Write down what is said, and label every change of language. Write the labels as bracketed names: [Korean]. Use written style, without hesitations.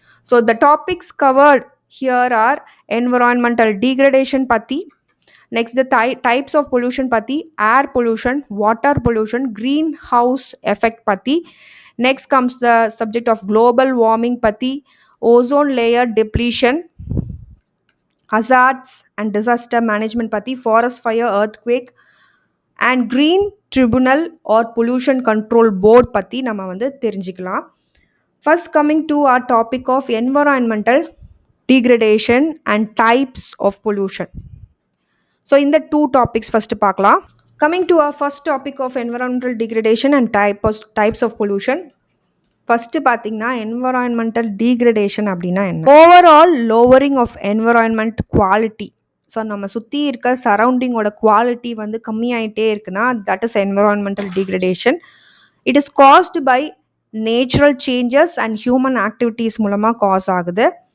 [English] so the topics covered here are environmental degradation பற்றி, next the types of pollution பற்றி, air pollution, water pollution, greenhouse effect பற்றி, next comes the subject of global warming பற்றி, ozone layer depletion, hazards and disaster management பற்றி, forest fire, earthquake and green tribunal or pollution control board பற்றி [Tamil] நம்ம வந்து தெரிஞ்சுக்கலாம். [English] First coming to our topic of environmental degradation and types of pollution. So இந்த two topics first பார்க்கலாம். Coming to our first topic of environmental degradation and types of pollution. [Tamil] First பார்த்தீங்கன்னா environmental degradation அப்படின்னா என்ன? [English] Overall lowering of environment quality. [Tamil] So நம்ம சுற்றி இருக்க சரௌண்டிங்கோட quality வந்து கம்மியாயிட்டே இருக்குன்னா [English] That is environmental degradation. It is caused by natural changes and human activities [Tamil] மூலமாக cos ஆகுது.